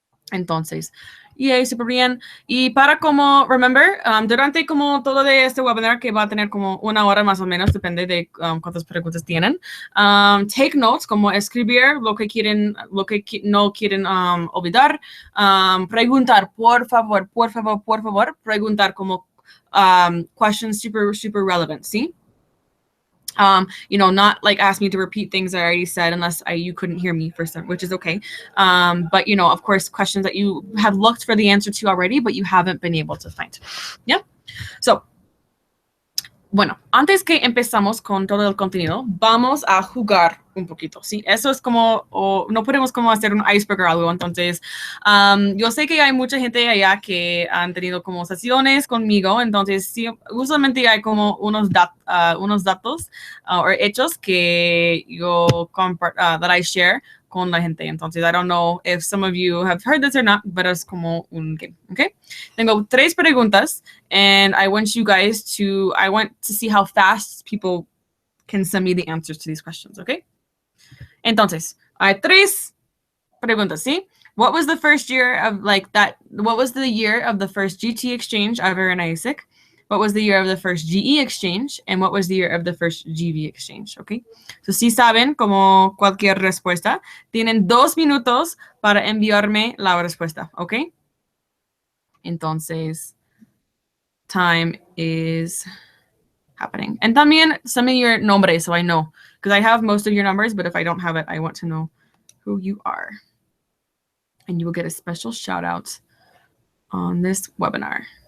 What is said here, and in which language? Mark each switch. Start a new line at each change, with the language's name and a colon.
Spanish: Entonces, súper bien. Y para como,
English: remember,
Spanish: durante como todo de este webinar que va a tener como 1 hora más o menos, depende de cuántas preguntas tienen,
English: take notes,
Spanish: como escribir lo que quieren, no quieren olvidar, preguntar, por favor, preguntar como
English: questions super relevant,
Spanish: ¿sí?
English: Not like ask me to repeat things I already said unless you couldn't hear me for some, which is okay. But of course, questions that you have looked for the answer to already, but you haven't been able to find. Yeah.
Spanish: So, bueno, antes que empezamos con todo el contenido, vamos a jugar un poquito, ¿sí? Eso es como, no podemos como hacer un icebreaker o algo, entonces, yo sé que hay mucha gente allá que han tenido como sesiones conmigo, entonces, sí, usualmente hay como unos datos o hechos que yo
English: that I share
Spanish: con la gente, entonces,
English: I don't know if some of you have heard this or not,
Spanish: pero es como un game, ¿ok? Tengo 3 preguntas,
English: and I want to see how fast people can send me the answers to these questions, okay?
Spanish: Entonces, hay 3 preguntas, ¿sí?
English: What was the first year of what was the year of the first GT exchange ever in ISIC? What was the year of the first GE exchange? And what was the year of the first GV exchange? Okay.
Spanish: So, si saben, como cualquier respuesta, tienen 2 minutos para enviarme la respuesta.
English: Okay. Entonces, time is happening. And también send me your nombre so I know. Because I have most of your numbers, but if I don't have it, I want to know who you are. And you will get a special shout out on this webinar.